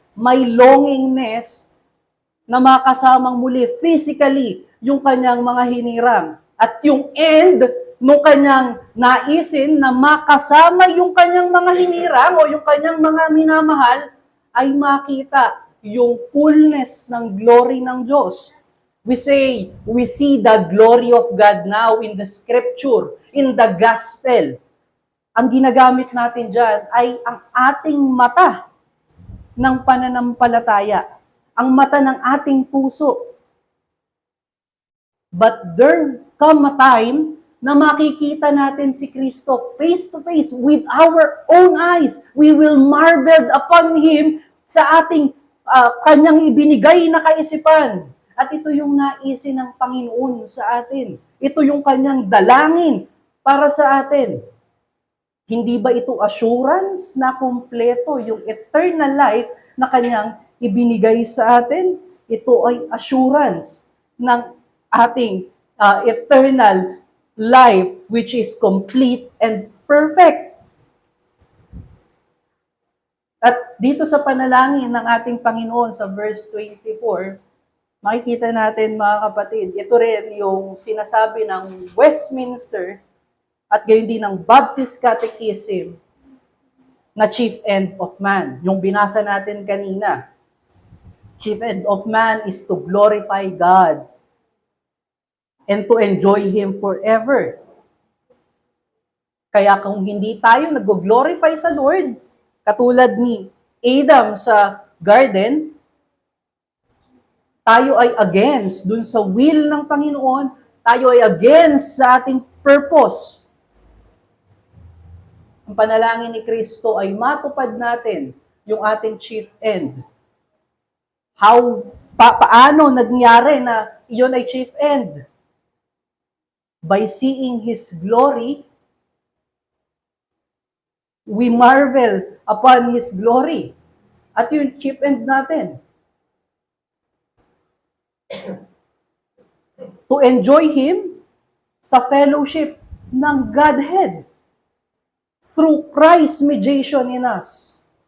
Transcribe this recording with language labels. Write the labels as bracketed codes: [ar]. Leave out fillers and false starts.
[tl] May longingness na makasamang muli physically yung kanyang mga hinirang. At yung end nung kanyang naisin na makasama yung kanyang mga hinirang o yung kanyang mga minamahal ay makita yung fullness ng glory ng Diyos. [en] We see the glory of God now in the scripture, in the gospel. [tl] Ang ginagamit natin dyan ay ang ating mata ng pananampalataya, ang mata ng ating puso. [en] But there come a time [tl] na makikita natin si Kristo [en] face to face with our own eyes. We will marvel upon Him [tl] sa ating kanyang ibinigay na kaisipan. At ito yung naisin ng Panginoon sa atin. Ito yung kanyang dalangin para sa atin. Hindi ba ito assurance na kumpleto yung eternal life na kanyang ibinigay sa atin? Ito ay [en] assurance ng ating eternal life which is complete and perfect. [tl] At dito sa panalangin ng ating Panginoon sa verse 24, makikita natin mga kapatid, ito rin yung sinasabi ng Westminster at gayon din ng Baptist Catechism na chief end of man. Yung binasa natin kanina. [en] Chief end of man is to glorify God and to enjoy Him forever. [tl] Kaya kung hindi tayo nag-glorify sa Lord, katulad ni Adam sa garden, tayo ay against dun sa will ng Panginoon, tayo ay against sa ating purpose. Ang panalangin ni Kristo ay matupad natin yung ating chief end. Paano nangyari na iyon ay chief end? [en] By seeing His glory, we marvel upon His glory. [tl] At yung chief end natin. [en] To enjoy Him sa fellowship ng Godhead through Christ's mediation in us.